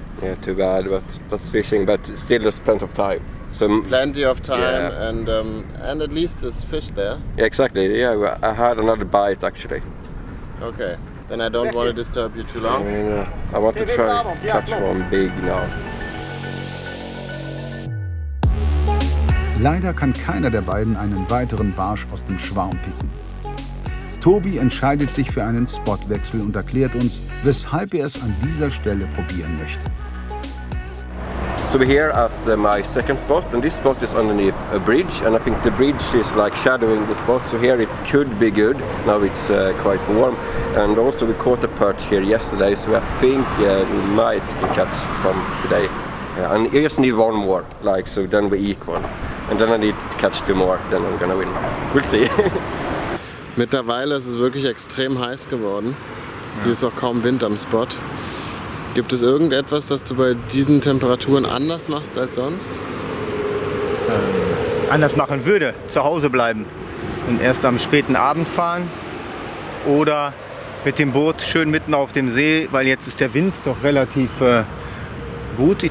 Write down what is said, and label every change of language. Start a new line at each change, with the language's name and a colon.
English: Yeah, too bad, but that's fishing, but still there's plenty of time. So Plenty of time, Yeah. and at least there's fish there. yeah, exactly. Yeah, I had another bite actually. Okay, then I don't want to disturb you too long. And, I want to try catch one big now.
German: Leider kann keiner der beiden einen weiteren Barsch aus dem Schwarm picken. Tobi entscheidet sich für einen Spotwechsel und erklärt uns, weshalb er es an dieser Stelle probieren möchte.
English: So we're here at my second spot, and this spot is underneath a bridge, and I think the bridge is like shadowing the spot, so here it could be good. Now it's quite warm, and also we caught a perch here yesterday, so I think we might can catch some today. And I just need one more, like, so then we equal. And then I need to catch 2 more, then I'm gonna win. We'll see.
German: Mittlerweile ist es wirklich extrem heiß geworden. Hier ist auch kaum Wind am Spot. Gibt es irgendetwas, das du bei diesen Temperaturen anders machst als sonst? Anders machen würde, zu Hause bleiben und erst am späten Abend fahren oder mit dem Boot schön mitten auf dem See, weil jetzt ist der Wind noch relativ gut.